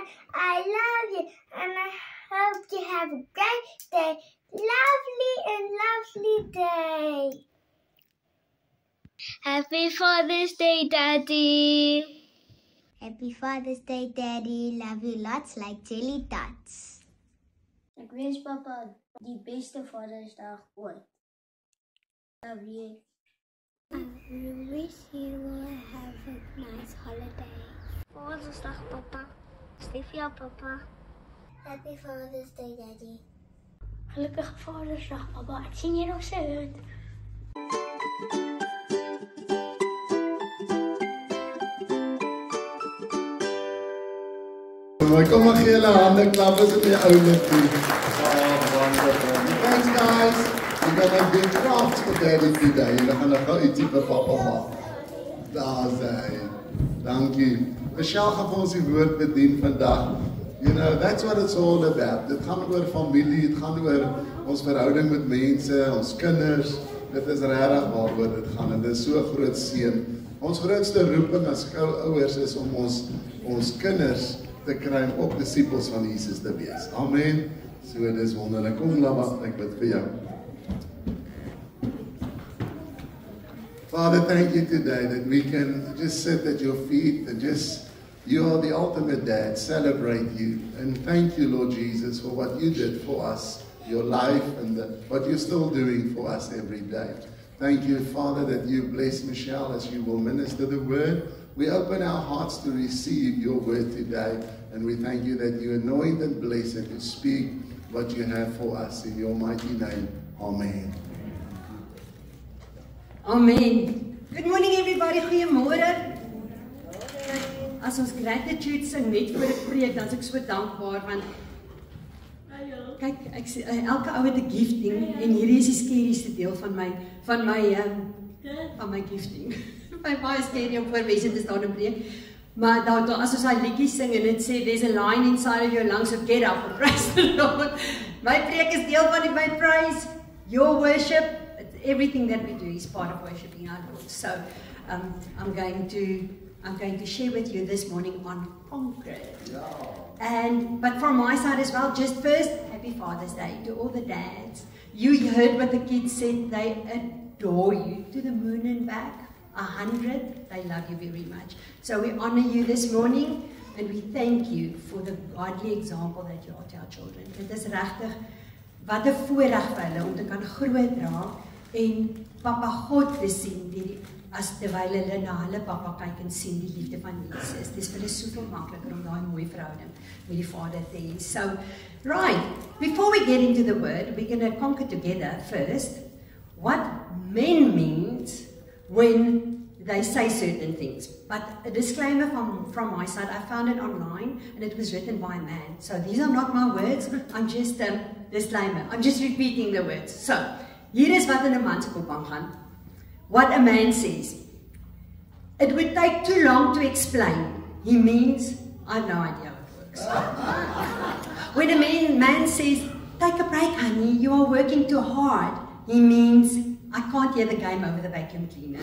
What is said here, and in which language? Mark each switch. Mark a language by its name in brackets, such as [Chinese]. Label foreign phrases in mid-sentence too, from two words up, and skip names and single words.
[English] I love you and I hope you have a great day. Lovely day. Happy Father's Day, Daddy! Happy Father's Day, Daddy. Love you lots like jelly tots. [Afrikaans] Ek wens papa die beste Vadersdag ooit. [English] Love you. I wish you will have a nice holiday. [Afrikaans] Vadersdag, papa. Lief jou, papa. [English] Happy Father's Day, Daddy. [Afrikaans] Gelukkige Vadersdag, papa. Ek sien jy nog sit. Kom maar gee hulle hande klap as dit die oulik doen. [English] Wonderful. Thanks guys. We're gonna do crafts for Daddy today. We're gonna go [Afrikaans] ietsie vir papa maak. Daar sê. Dankie. Michelle gaan vir ons die woord bedien vandag. [English] You know, that's what it's all about. [Afrikaans] Dit gaan oor familie, dit gaan oor ons verhouding met mense, ons kinders. Dit is regtig waaroor dit gaan en dit is so 'n groot seën. Ons grootste roeping as ouers is om ons kinders te kry om ook disippels van Jesus te wees. Amen. So dit is wonderlik. Kom Lama, ek bid vir jou. [English] Father, thank you today that we can just sit at your feet and you are the ultimate dad, celebrate you. And thank you, Lord Jesus, for what you did for us, your life and what you're still doing for us every day. Thank you, Father, that you bless Michelle as you will minister the word. We open our hearts to receive your word today. And we thank you that you anoint and bless it to speak what you have for us in your mighty name. Amen. Amen. Good morning everybody. [Afrikaans] Goeiemôre. As ons gratitude sing net voor ek preek, dan is ek so dankbaar want kyk, elke ou het 'n gifting en hierdie is die scarieste deel van my gifting. My baie scary om voor mense te staan en preek. Maar dan as ons daai liedjie sing en dit sê [English] there's a line inside of your lungs, so get up and praise the Lord. [Afrikaans] My preek is deel van my [English] praise, your worship. Everything that we do is part of worshiping our Lord. So I'm going to share with you this morning on Conquer. But from my side as well, just first, Happy Father's Day to all the dads. You heard what the kids said, they adore you to the moon and back. 100, they love you very much. So we honor you this morning and we thank you for the godly example that you are to our children. [Afrikaans] Dit is regtig wat 'n voorreg vir hulle om te kan grootdra en Papa God te sien as terwyl hulle na hulle Papa kyk en sien die liefde van Jesus. Dis vir hulle soveel makliker om daai mooi verhouding met die Vader te hê. [English] So, right, before we get into the word, we're going to conquer together first what men means when they say certain things. But a disclaimer from my side, I found it online and it was written by a man. So these are not my words, I'm just disclaimer. I'm just repeating the words. So, [Afrikaans] hier is wat in 'n man se kop aangaan. [English] What a man says. It would take too long to explain. He means, I have no idea how it works. When a man says, take a break, honey, you are working too hard, he means, I can't hear the game over the vacuum cleaner.